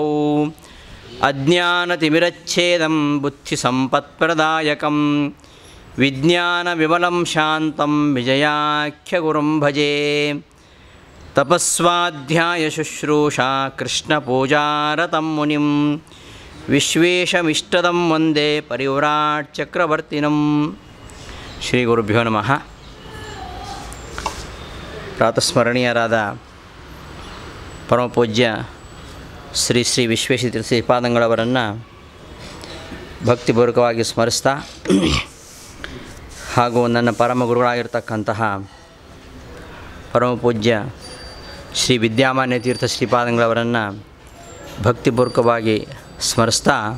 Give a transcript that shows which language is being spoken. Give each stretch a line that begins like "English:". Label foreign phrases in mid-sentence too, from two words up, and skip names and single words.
Sanskrit: ಅಜ್ಞಾನತಿಮಿರಚ್ಛೇದಂ ಬುದ್ಧಿಸಂಪತ್ಪ್ರದಾಯಕಂ ವಿಜ್ಞಾನವಿಮಲಂ ಶಾಂತಂ ವಿಜಯಾಖ್ಯಗುರುಂ ಭಜೆ. ತಪಸ್ವಾಧ್ಯಾಯಶುಶ್ರೂಷಾ ಕೃಷ್ಣಪೂಜಾರತಂ ಮುನಿಂ ವಿಶ್ವೇಶಮಿಷ್ಟದಂ ವಂದೇ ಪರಿವ್ರಾಟ್ ಚಕ್ರವರ್ತಿನಂ. ಶ್ರೀ ಗುರುಭ್ಯೋ ನಮಃ.
Kannada: ಪ್ರಾತಸ್ಮರಣೀಯರಾದ ಪರಮಪೂಜ್ಯ ಶ್ರೀ ಶ್ರೀ ವಿಶ್ವೇಶತೀರ್ಥ ಶ್ರೀಪಾದಂಗಳವರನ್ನು ಭಕ್ತಿಪೂರ್ವಕವಾಗಿ ಸ್ಮರಿಸ್ತಾ ಹಾಗೂ ನನ್ನ ಪರಮ ಗುರುಗಳಾಗಿರ್ತಕ್ಕಂತಹ ಪರಮಪೂಜ್ಯ ಶ್ರೀ ವಿದ್ಯಾಮಾನ್ಯ ತೀರ್ಥ ಶ್ರೀಪಾದಂಗಳವರನ್ನು ಭಕ್ತಿಪೂರ್ವಕವಾಗಿ ಸ್ಮರಿಸ್ತಾ